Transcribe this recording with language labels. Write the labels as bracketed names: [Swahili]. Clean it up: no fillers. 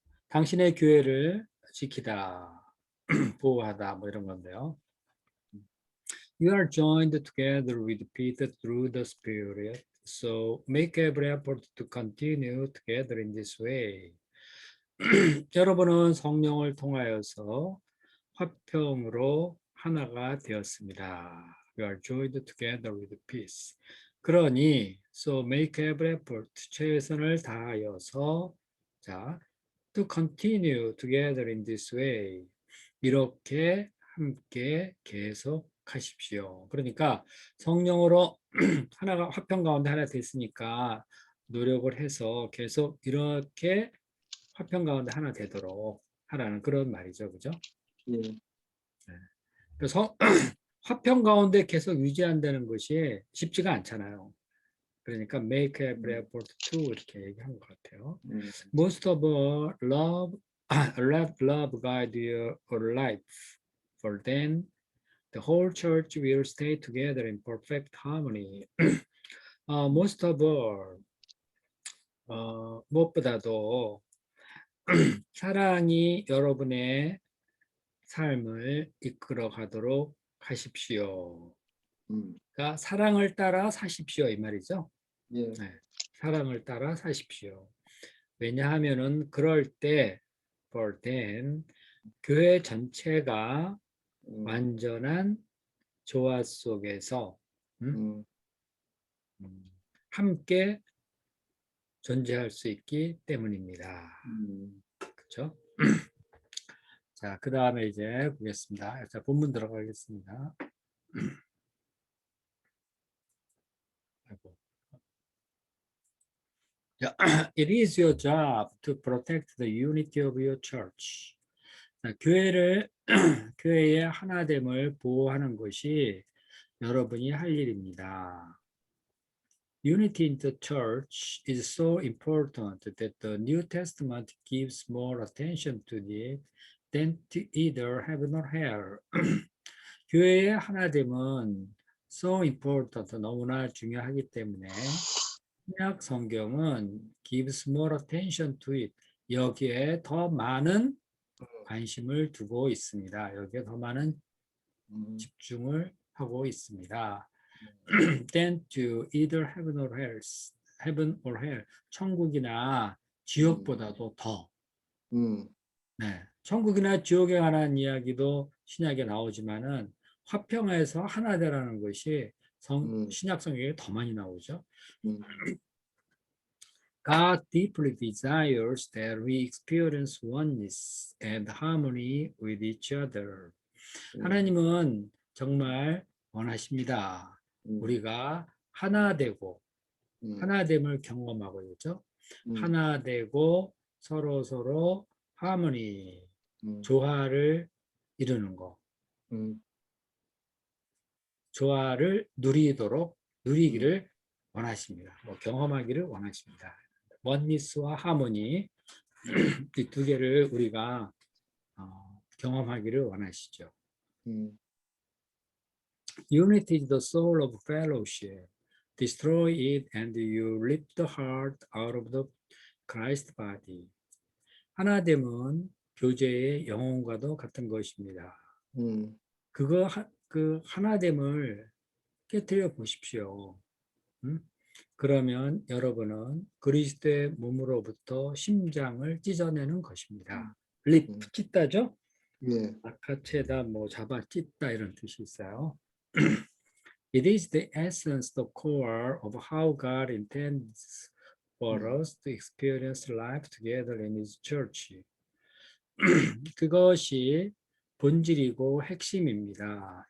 [Korean] 당신의 교회를 지키다, 보호하다, 뭐 이런 건데요. [English] You are joined together with Peter through the Spirit, so make every effort to continue together in this way. [Korean] 여러분은 성령을 통하여서 화평으로 하나가 되었습니다. [English] You are joined together with peace. [Korean] 그러니 [English] so make every effort [Korean] 최선을 다하여서 자 [English] to continue together in this way [Korean] 이렇게 함께 계속하십시오. 그러니까 성령으로 하나가 화평 가운데 하나 됐으니까 노력을 해서 계속 이렇게 화평 가운데 하나 되도록 하라는 그런 말이죠, 그죠? 예, 그래서 화평 가운데 계속 유지한다는 것이 쉽지가 않잖아요. 그러니까 [English] make every effort to [Korean] 이렇게 얘기한 것 같아요. [English] Most of all, let love guide your life, for then the whole church will stay together in perfect harmony. Most of all, [Korean] 무엇보다도 사랑이 여러분의 삶을 이끌어 가도록 하십시오. 그러니까 사랑을 따라 사십시오 이 말이죠. 예, 네, 사랑을 따라 사십시오. 왜냐하면은 그럴 때 [English] for then [Korean] 교회 전체가 완전한 조화 속에서 함께 존재할 수 있기 때문입니다. 그렇죠? 자, 그 다음에 이제 보겠습니다. 자, 본문 들어가겠습니다. [English] It is your job to protect the unity of your church. [Korean] 자, 교회의 하나됨을 보호하는 것이 여러분이 할 일입니다. [English] Unity in the church is so important that the New Testament gives more attention to it than to either heaven or hell. [Korean] 교회의 하나됨은 [English] so important, [Korean] 너무나 중요하기 때문에 신약 성경은 [English] gives more attention to it, [Korean] 여기에 더 많은 관심을 두고 있습니다. 여기에 더 많은 집중을 하고 있습니다. [English] than to either heaven or hell, heaven or hell, [Korean] 천국이나 지옥보다도 더. 네, 천국이나 지옥에 관한 이야기도 신약에 나오지만은 화평에서 하나 되라는 것이 신약 성경에 더 많이 나오죠. [English] God deeply desires that we experience oneness and harmony with each other. [Korean] 하나님은 정말 원하십니다. 우리가 하나 되고 하나됨을 경험하고 있죠. 하나 되고 서로 하모니, 조화를 이루는 거. 조화를 누리기를 원하십니다. 경험하기를 원하십니다. 원니스와 하모니 이 두 개를 우리가 경험하기를 원하시죠. [English] Unity is the soul of fellowship. Destroy it and you rip the heart out of the Christ body. [Korean] 하나됨은 교제의 영혼과도 같은 것입니다. 그 하나됨을 깨뜨려 보십시오. 그러면 여러분은 그리스도의 몸으로부터 심장을 찢어내는 것입니다. 립, 찢다죠? 예, 아카체다, 잡아 찢다 이런 뜻이 있어요. [English] It is the essence, the core of how God intends for us to experience life together in His church. [Korean] 그것이 본질이고 핵심입니다.